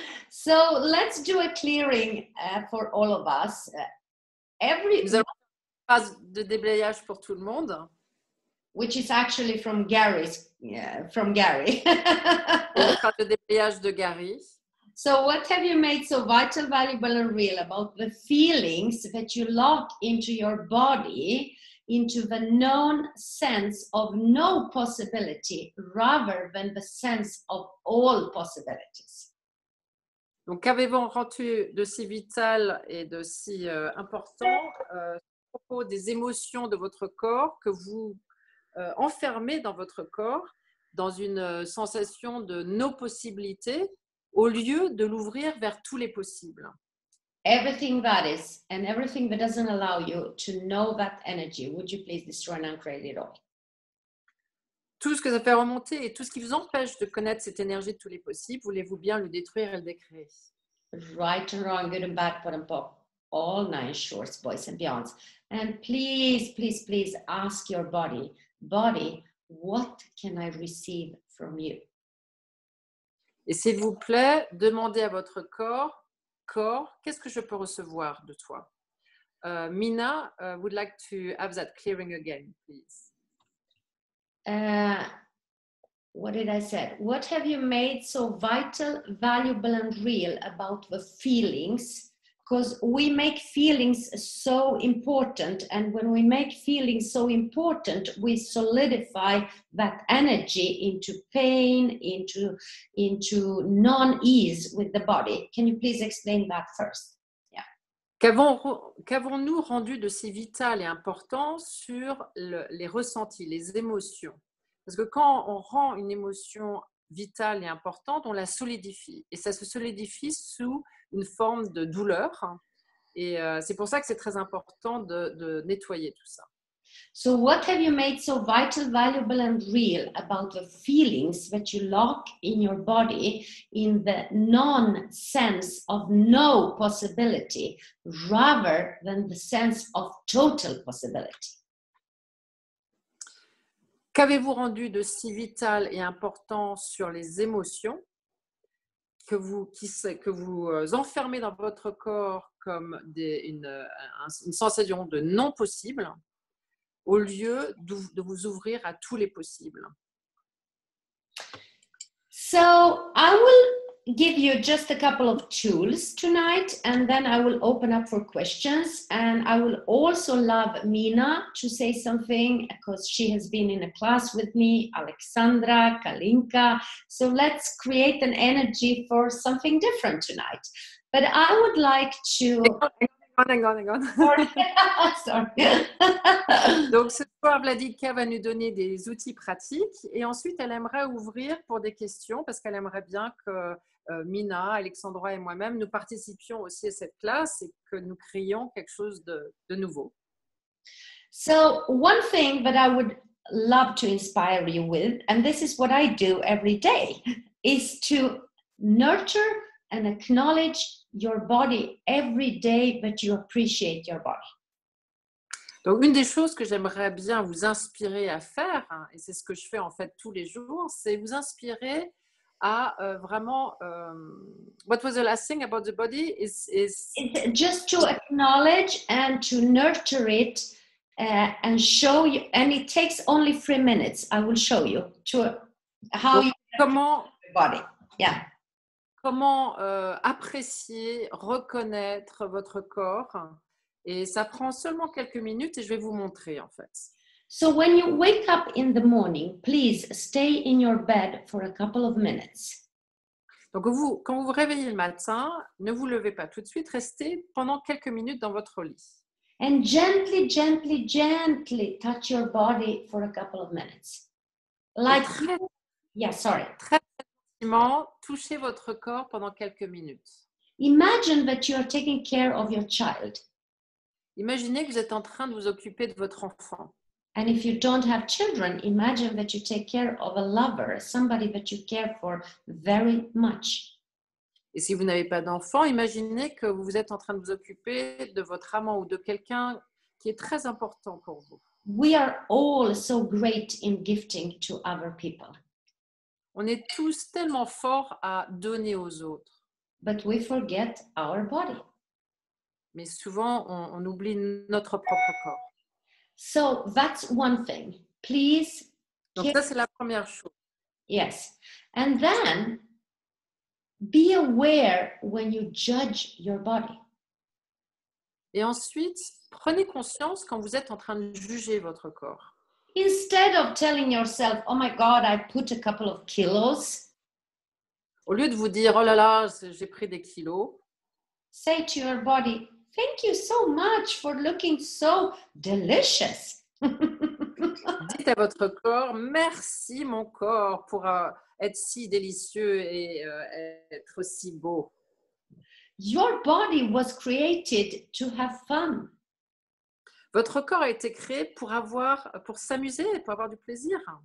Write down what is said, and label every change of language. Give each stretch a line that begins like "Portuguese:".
English: So let's do a clearing for all of us.
French: Nous allons faire une phase de déblayage pour tout le monde.
English: Which is actually from Gary.
French: Une phrase de déblayage de Gary.
English: So what have you made so vital, valuable, and real about the feelings that you lock into your body, into the known sense of no possibility rather than the sense of all possibilities?
French: Donc, qu'avez-vous rendu de si vital et de si important à propos des émotions de votre corps que vous enfermez dans votre corps dans une sensation de no possibilité au lieu de l'ouvrir vers tous les possibles?
English: Everything that is and everything that doesn't allow you to know that energy, would you please destroy and uncreate it all?
French: Tout ce que ça fait remonter et tout ce qui vous empêche de connaître cette énergie de tous les possibles, voulez-vous bien le détruire et le décréer?
English: Right and wrong, good and bad, pot and pop, all nine, shorts, boys, and beyonds. And please, please, please ask your body, what can I receive from you?
French: Et s'il vous plaît, demandez à votre corps, qu'est-ce que je peux recevoir de toi?
English: Mina would like to have that clearing again, please. What did I say? What have you made so vital, valuable, and real about the feelings? Because we make feelings so important, and when we make feelings so important, we solidify that energy into pain, into non-ease with the body. Can you please explain that first? Yeah.
French: Qu'avons-nous rendu de si vital et important sur les ressentis, les émotions? Parce que quand on rend une émotion vitale et importante, on la solidifie. Et ça se solidifie sous une forme de douleur. Et c'est pour ça que c'est très important de nettoyer tout ça.
English: So what have you made so vital, valuable, and real about the feelings that you lock in your body in the non-sense of no possibility rather than the sense of total possibility?
French: Qu'avez-vous rendu de si vital et important sur les émotions que vous enfermez dans votre corps comme une sensation de non possible au lieu de vous ouvrir à tous les possibles?
English: So I will give you just a couple of tools tonight, and then I will open up for questions. And I will also love Mina to say something because she has been in a class with me, Alexandra, Kalinka. So let's create an energy for something different tonight. But I would like to... Hang on. Sorry.
French: Donc, ce soir, Vladika va nous donner des outils pratiques et ensuite, elle aimerait ouvrir pour des questions parce qu'elle aimerait bien que Mina, Alexandra et moi-même, nous participions aussi à cette classe et que nous créions quelque chose de nouveau.
English: So one thing that I would love to inspire you with, and this is what I do every day, is to nurture and acknowledge your body every day, but you appreciate your body.
French: Donc, une des choses que j'aimerais bien vous inspirer à faire, hein, et c'est ce que je fais en fait tous les jours, c'est vous inspirer à vraiment.
English: What was the last thing about the body? It's just to acknowledge and to nurture it and show you, and it takes only 3 minutes. I will show you to how you
French: comment
English: your body. Yeah.
French: Comment apprécier, reconnaître votre corps. Et ça prend seulement quelques minutes et je vais vous montrer en fait.
English: So when you wake up in the morning, please stay in your bed for a couple of minutes.
French: Donc quand vous vous réveillez le matin, ne vous levez pas tout de suite, restez pendant quelques minutes dans votre lit.
English: And gently, gently, gently touch your body for a couple of minutes. Like, yeah, sorry.
French: Très gentiment, touchez votre corps pendant quelques minutes.
English: Imagine that you are taking care of your child.
French: Imaginez que vous êtes en train de vous occuper de votre enfant.
English: And if you don't have children, imagine that you take care of a lover, somebody that you care for very much.
French: Et si vous n'avez pas d'enfant, imaginez que vous êtes en train de vous occuper de votre amant ou de quelqu'un qui est très important pour vous.
English: We are all so great in gifting to other people.
French: On est tous tellement forts à donner aux autres.
English: But we forget our body.
French: Mais souvent, on oublie notre propre corps.
English: So that's one thing. Please.
French: Donc ça, c'est la première chose.
English: Yes. And then be aware when you judge your body.
French: Et ensuite, prenez conscience quand vous êtes en train de juger votre corps.
English: Instead of telling yourself, oh my God, I put a couple of kilos.
French: Au lieu de vous dire, oh là là, j'ai pris des kilos.
English: Say to your body, thank you so much for looking so delicious.
French: Dites à votre corps, merci mon corps pour être si délicieux et être si beau.
English: Your body was created to have fun.
French: Votre corps a été créé pour s'amuser, pour avoir du plaisir.